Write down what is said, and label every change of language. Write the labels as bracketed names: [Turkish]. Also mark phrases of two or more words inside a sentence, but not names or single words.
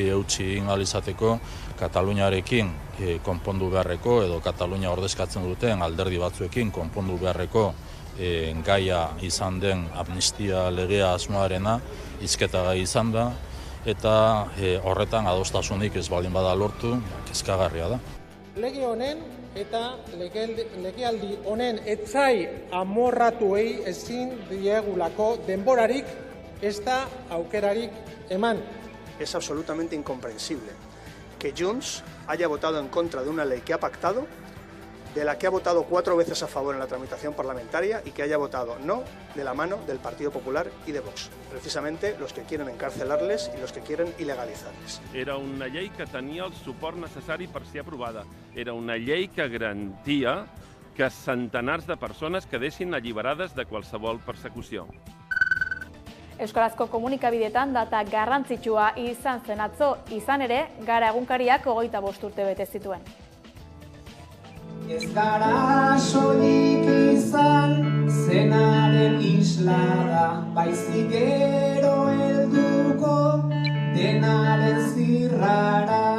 [Basque] eutsi egin ahal izateko Kataluniarekin konpondu beharreko edo Katalunia ordezkatzen duten alderdi batzuekin konpondu beharreko gaia izan den amnistia legea asmoarena hizketagai izan da eta horretan adostasunik ez baldin bada lortu kezkagarria da. Lege honen eta legealdi honen etzai amorratuei ezin diegulako denborarik ez da aukerarik eman. [Spanish] Es absolutamente incomprensible que Junts haya votado en contra de una ley que ha pactado, de la que ha votado 4 veces a favor en la tramitación parlamentaria y que haya votado no de la mano del Partido Popular y de Vox, precisamente los que quieren encarcelarles y los que quieren ilegalitzar-les. [Catalan] Era una llei que tenia el suport necessari per ser aprovada. Era una llei que garantia que centenars de persones quedessin alliberades de qualsevol persecució. [Basque] Euskarazko komunikabideetan data garrantzitsua izan zen atzo, izan ere, Gara egunkariak 25 urte bete zituen. Ez gara soilik izan zenaren islada, baizik gero helduko denaren zirrara.